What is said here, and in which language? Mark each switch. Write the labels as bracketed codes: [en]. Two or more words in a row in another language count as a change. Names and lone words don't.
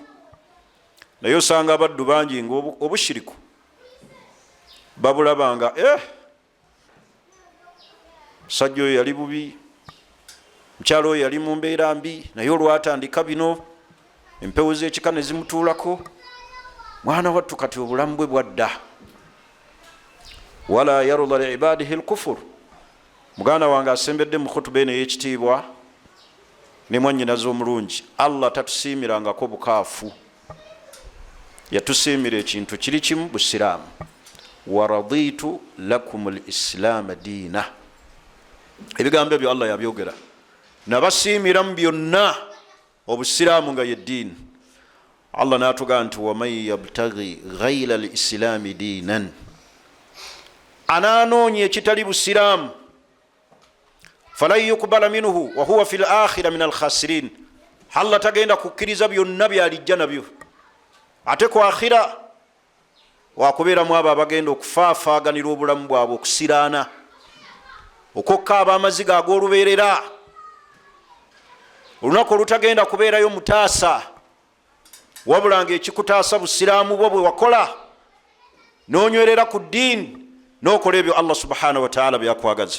[lg] Naye osanga abaddu bangi nga obushiriku babulabanga, musajja oyo yali bubi, mukyalo oyo yali mu mbeera mbi, naye olwatandika bino empewo z'ekika ne zimutuulako, mwana wattu kati obulamu bwe bwadda. [ar] ولا يرضى لعباده الكفر. [lg] Muganda wange asembedde mu khutuba eno ey'ekitiibwa ne mwannyinaze omulungi, Allah tatusiimirangako bukaafu, yatusiimira ekintu kiri kimu, Busiraamu. [ar] ورضيت لكم الإسلام دينا. [lg] Ebigambo ebyo Allah yabyogera, nabasiimira mu byonna Obusiraamu nga yeddiini. Allah n'atugamba nti [ar] ومن يبتغ غير الإسلام دينا, [lg] anaanoonya ekitali Busiraamu, [ar] فلن يقبل منه وهو في الآخرة من الخاسرين, [lg] Allah tagenda kukkiriza byonna byalijja nabyo, ate ku akhira wakubeeramu abo abagenda okufaafaaganira obulamu bwabwe, okusiraana, okukkaaba amaziga ag'olubeerera, olunaku olutagenda kubeerayo mutaasa, wabula ng'ekikutaasa Busiraamu bwo bwe wakola n'onywerera ku ddiini n'okola ebyo Allah [ar] سبحانه وتعالى [lg] byakwagaza.